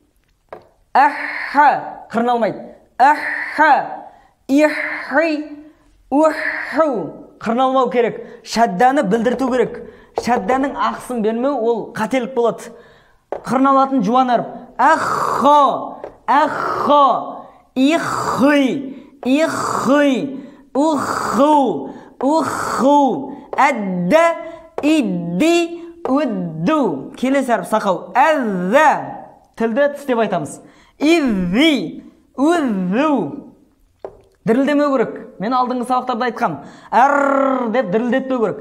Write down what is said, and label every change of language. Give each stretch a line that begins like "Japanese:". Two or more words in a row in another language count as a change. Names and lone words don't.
Kazakh: Әхә. Қырналмайды. Әхә, ихи, уху. Қырналмау керек. Шәдданы білдірту керек. Шәдданың ақсын бермеу ол қателік болады. Қырналатын жуан әріп. Әхха, әхха, ихи, ихи, уху, уху. Әдді, идди, үдду. Келесі әріп сақау. Әззә. Тілді тістеп айтамыз. Иззи, үззу. Дірілдемеу керек. Мен алдыңғы сабақтарда айтқам. Әр деп дірілдетпеу керек.